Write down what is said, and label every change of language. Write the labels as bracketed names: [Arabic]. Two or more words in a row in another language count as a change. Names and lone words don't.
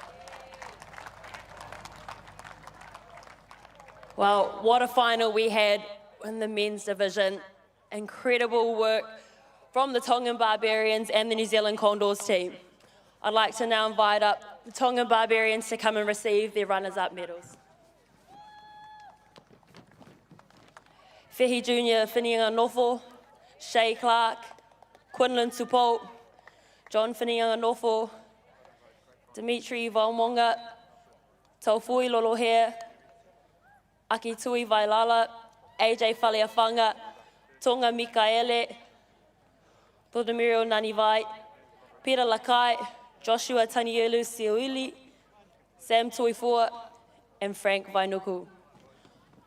[English] Well, what a final we had in the men's division. Incredible work from the Tongan Barbarians and the New Zealand Condors team. I'd like to now invite up the Tongan Barbarians to come and receive their runners-up medals. Fehi Junior Whinianga Nofo, Shay Clark, Quinlan Tupou, John Whinianga Nofo, Dimitri Valmonga, Taufui Lolohere, Aki Tui Vailala, AJ Faleafanga, Tonga Mikaele, Todemirio Nanivai, Peter Lakai, Joshua Tanielu Siuili, Sam Tuifua, and Frank Vainuku.